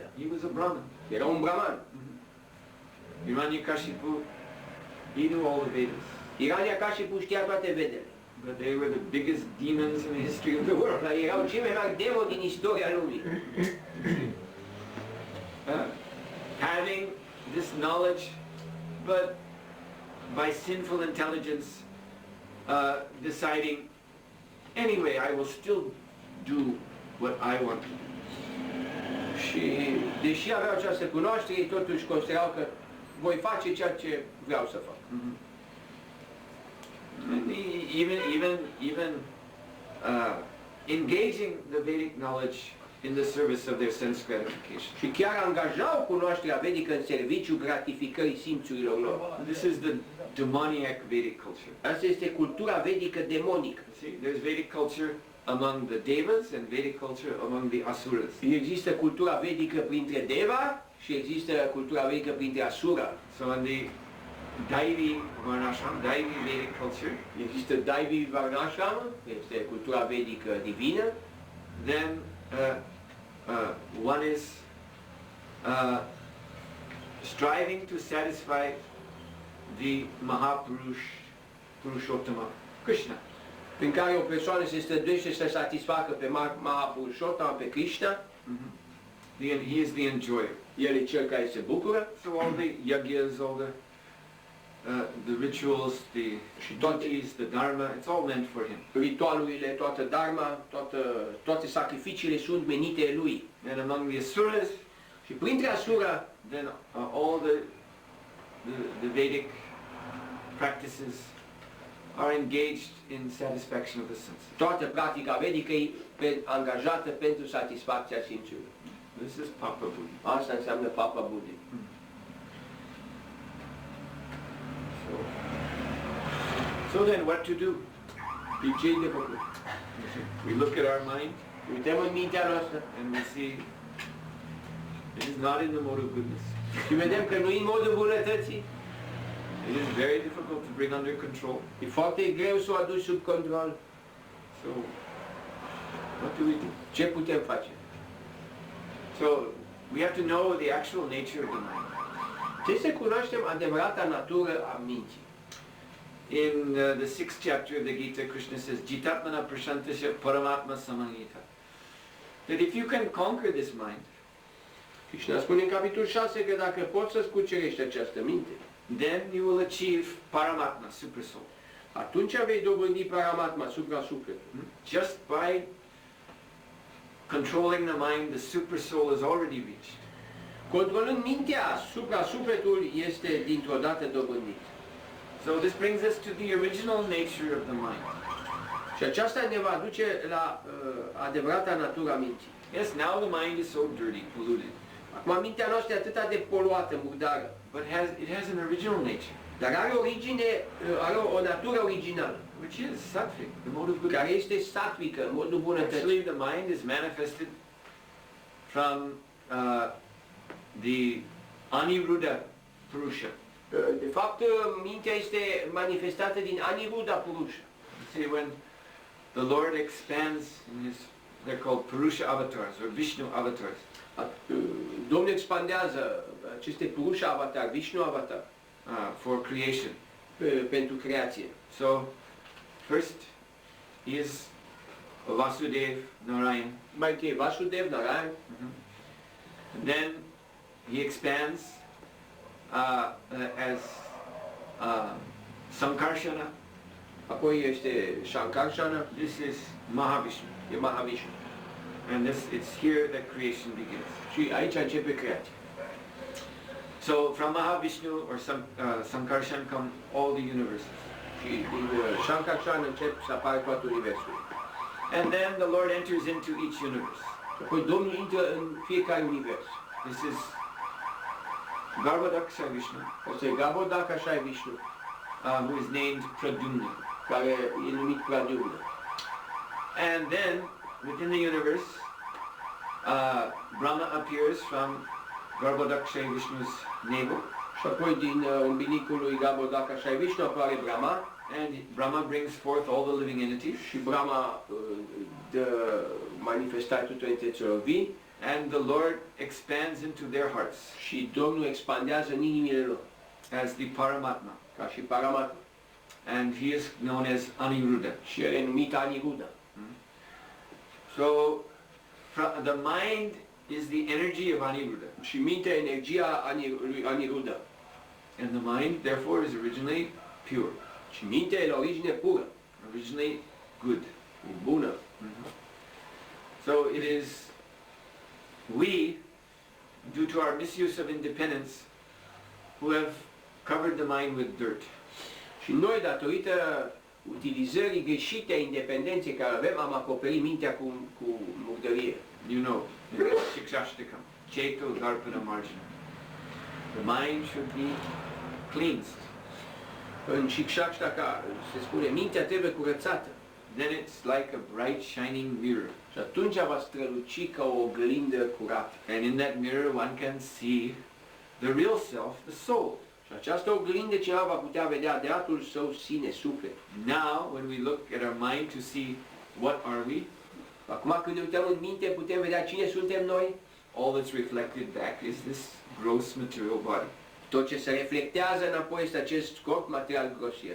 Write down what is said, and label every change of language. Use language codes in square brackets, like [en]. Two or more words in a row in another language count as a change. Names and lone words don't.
[en] He was a Brahmin. [ro] Era un brahman. [en] Hiranyakashipu, he knew all the Vedas. [ro] Hiranyakashipu știa toate Vedele. [en] But they were the biggest demons in the history of the world. [ro] Dar erau cei mai mari demoni din istoria lumii. [en] Having this knowledge, but by sinful intelligence, deciding, anyway, I will still do what I want to do. [ro] Și deși aveau această cunoaștere, ei totuși considerau că voi face ceea ce vreau să fac. [en] And even engaging the Vedic knowledge in the service of their sense gratification. [ro] Și chiar angajau cunoașterea vedică în serviciul gratificării simțurilor lor. [en] This is the demoniac Vedic culture. [ro] Asta este cultura vedică demonică. [en] See, there's Vedic culture among the Devas and Vedic culture among the Asuras. [ro] Există cultura vedică printre Deva și există cultura vedică printre Asura. [en] So in the [sa] दैवी वर्णाश्रम, [en] Daivi Vedic culture, [ro] Există [sa] दैवी वर्णाश्रम, [ro] este cultura vedică divină. [en] then one is striving to satisfy the Mahapurush, Purushottama, Krishna. [ro] Prin care o persoană se străduiește să satisfacă pe Mahapurușottama, pe Krishna. [en] He is the enjoyer. [ro] El e cel care se bucură. [en] So all the yagyas, all the rituals, the duties, the dharma, it's all meant for him. [ro] Ritualurile, toată dharma, toate sacrificiile sunt menite lui. [en] And among the asuras, [ro] Și printre Asura, [en] then all the Vedic practices are engaged in satisfaction of the senses. [ro] toată practica vedică e angajată pentru satisfacția simțurilor. [en] This is [sa] पाप बुद्धि. [ro] Asta înseamnă [sa] पाप बुद्धि. [en] So then what to do? [ro] Ce-i de făcut? [en] We look at our mind [ro] Uităm în mintea noastră [en] and we see it is not in the mode of goodness. [ro] și vedem că nu e în modul bunătății. [en] It is very difficult to bring under control. [ro] E foarte greu să o aduci sub control. [en] So what do we do? [ro] Ce putem face? [en] So we have to know the actual nature of the mind. [ro] Trebuie să cunoaștem adevărata natură a minții. [en] In the 6th chapter of the Gita, Krishna says, [sa] जितात्मनः प्रशान्तस्य परमात्मा समाहितः. [en] That if you can conquer this mind, [ro] Krishna spune în capitolul 6 că dacă poți să-ți cucerești această minte, [en] then you will achieve paramatma, super soul. [ro] atunci vei dobândi paramatma, supra-sufletul. [en] Just by controlling the mind, the super soul is already reached. [ro] Controlând mintea, supra-sufletul este dintr-o dată dobândit. [en] So this brings us to the original nature of the mind. [ro] Și aceasta ne va duce la adevărata natura minții. [en] Yes, now the mind is so dirty, polluted, [ro] Acum mintea noastră e atât de poluată, murdară, [en] but it has an original nature, [ro] dar are o natură originală, [en] which is sattvic, the mode of [ro] care [en] goodness. [ro] este satvică, în modul bunătății. [en] Actually, the mind is manifested from the Aniruddha Purusha. [ro] De fapt, mintea este manifestată din Aniruddha Purusha. [en] See, when the Lord expands in they're called Purusha avatars or Vishnu avatars. [ro] Domnul expandează aceste Purusha avatar, Vishnu avatar, [en] For creation. [ro] Pentru creație. [en] So, first is Vasudev Narayan. [ro] Mai întâi Vasudev, Narayan, [en] And then he expands as Sankarshana. [ro] Apoi este Shankarshana, [en] This is Mahavishnu. [ro] e Mahavishnu. [en] And it's here that creation begins. [ro] Și aici începe creația. [en] So from Mahavishnu or Sankarshan come all the universes. [ro] Și din Shankarshana încep să apară toate universul. [en] And then the Lord enters into each universe. [ro] Și apoi Domnul intră în fiecare univers. [en] This is Garbhodaksha Vishnu, [ro] Asta e Garbhodakasha Vishnu, [en] who is named Pradyumna. [ro] care e numit Pradyumna. [en] And then within the universe, Brahma appears from Garbhodaksha Vishnu's navel. [ro] Și apoi din umbilicul lui Garbhodakasha Vishnu apare Brahma. [en] And Brahma brings forth all the living entities. [ro] Și Brahma dă manifestare tuturor entităților vii. [en] And the Lord expands into their hearts [ro] Și Domnul expandează în inimile lor, [en] as the Paramatma. [ro] ca și Paramatma. [en] And he is known as Aniruddha. [ro] Și el e numit Aniruddha. [en] So the mind is the energy of Aniruddha. [ro] Și mintea e energia lui Aniruddha. [en] And the mind therefore is originally pure. [ro] Și mintea e la origine pură, [en] Originally good. [ro] e bună. [en] So it is we, due to our misuse of independence, who have covered the mind with dirt. [ro] Și noi, datorită utilizării greșite a independenței care avem, am acoperit mintea cu murdărie. [en] You know, in Shikshashtakam, [sa] चेतो दर्पण मार्जन. [en] The mind should be cleansed. [ro] În Shikshashtaka se spune, mintea trebuie curățată. [en] Then it's like a bright shining mirror. [ro] Și atunci va străluci ca o oglindă curată. [en] And in that mirror one can see the real self, the soul. [ro] Și această oglindă cineva va putea vedea adevăratul său sine, suflet. [en] Now, when we look at our mind to see what are we, [ro] Acum când ne uităm în minte, putem vedea cine suntem noi. [en] all that's reflected back is this gross material body. [ro] Tot ce se reflectează înapoi este acest corp material grosier.